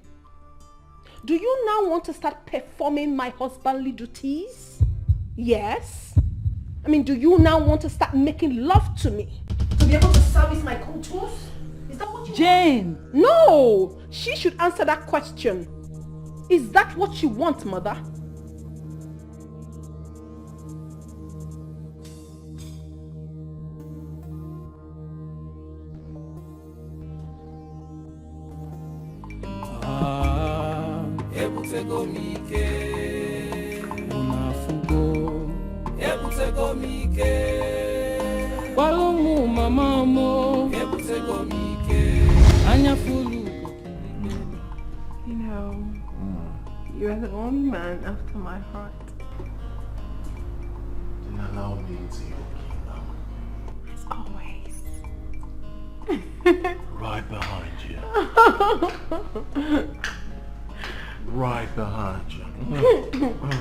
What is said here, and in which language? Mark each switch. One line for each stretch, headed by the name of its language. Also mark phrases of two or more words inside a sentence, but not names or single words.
English: Do you now want to start performing my husbandly duties? Yes. I mean, do you now want to start making love to me? To be able to service my contours? Is that what you Jane! want? No! She should answer that question. Is that what you want, Mother?
Igbo: Ebutego mike unafugo Ebutego mike Walomu mama mo Ebutego mike Anyafulu.
English: You know, you're the only man after my heart. Then allow me into your kingdom. As always. Right behind you. Right behind you.